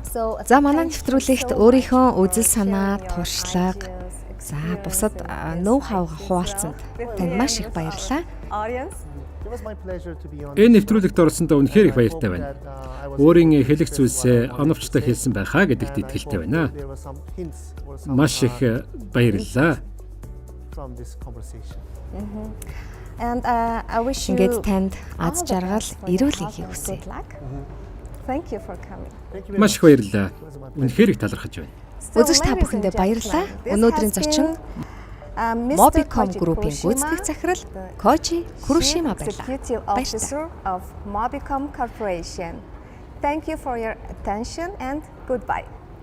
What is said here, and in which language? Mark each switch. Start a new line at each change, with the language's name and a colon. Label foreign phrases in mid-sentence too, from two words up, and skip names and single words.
Mongolian: За манай нэвтрүүлэгт өөрийнхөө үзэл санаа, туршлага, за бусад
English: know how
Mongolian: хуваалцсанд танд маш их баярлалаа. Энэ нэвтрүүлэгт орсондоо үнэхээр их баяртай байна. Өөрийн хэлэх зүйлсээ оновчтой хэлсэн байхаа гэдэгт итгэлтэй байна. Маш их баярлалаа.
English: And I wish you
Mongolian: Ингээд танд аз жаргал, эрүүл энхийг хүсье.
English: Thank you for coming.
Mongolian: Маш их баярлалаа. Үнэхээр их талархаж байна. Үзэгч та бүхэндээ баярлалаа. Өнөөдрийн зочин Mobicom Group-ийн гүйцэтгэх захирал Koji Kurushima байлаа.
English: Officer of Mobicom Corporation. Thank you for your attention and goodbye.